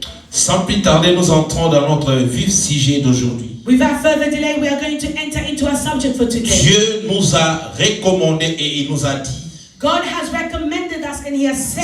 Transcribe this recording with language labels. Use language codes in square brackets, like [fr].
[fr] Sans plus tarder, nous entrons dans notre vif sujet d'aujourd'hui. [en] Without further delay, we are going to enter into our subject for today. [fr] Dieu nous a recommandé et il nous a dit, [en] God has recommended us and He has said,